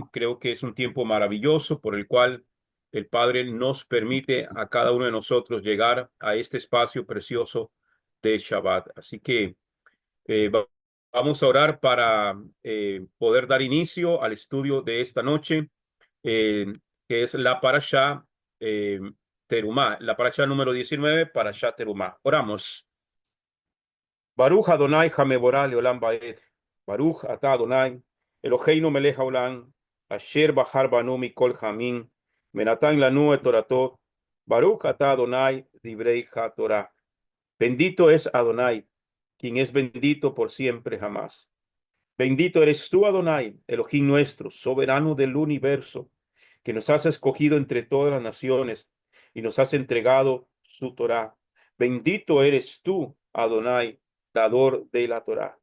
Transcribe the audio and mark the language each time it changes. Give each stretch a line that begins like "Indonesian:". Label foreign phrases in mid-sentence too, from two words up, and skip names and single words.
Spanish: Creo que es un tiempo maravilloso por el cual el Padre nos permite a cada uno de nosotros llegar a este espacio precioso de Shabbat. Así que vamos a orar para poder dar inicio al estudio de esta noche, eh, que es la parashá eh, Terumá, la parashá número 19, parashá Terumá. Oramos.
Hebrew: ברוך אדוני המבורך לעולם ועד. ברוך אתה אדוני אלוהינו מלך העולם אשר בחר בנו מכל העמים ונתן לנו את תורתו. ברוך אתה אדוני דברי התורה.
Spanish: Bendito es Adonai, quien es bendito por siempre jamás. Bendito eres tú, Adonai, Elohim nuestro, soberano del universo, que nos has escogido entre todas las naciones y nos has entregado su Torá. Bendito eres tú, Adonai, dador de la Torá.